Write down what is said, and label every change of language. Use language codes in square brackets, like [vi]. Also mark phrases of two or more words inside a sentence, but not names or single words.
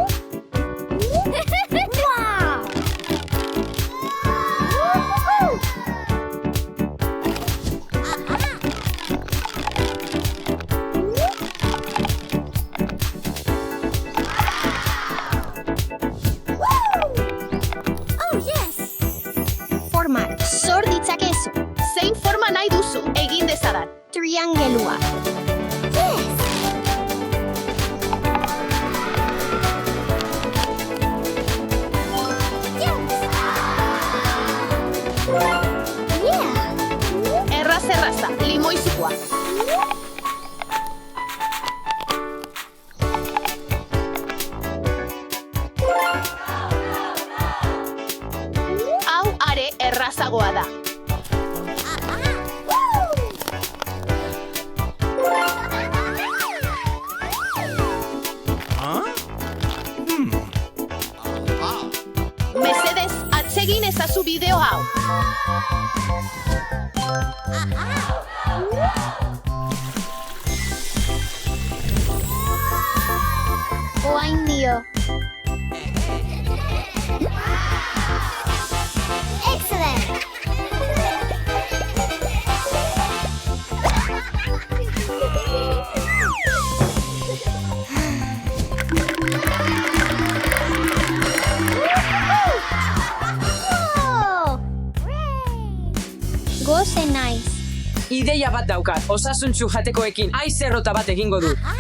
[en] Wow. Woo-hoo-hoo. Oh, yes. [eu] Formak sor ditzakezu. Zein forma nahi duzu egin dezadan. Triangelua. [en] Yes. Yeah. [eu] Erraza, limoizukoa. Hau are errazagoa da. Mesedez, atsegin ezazu bideo hau. Oain dio. [en] Excellent. Whoa. [eu] Goze naiz. Ideia bat daukat, osasuntsu jatekoekin aiz errota bat egingo dut.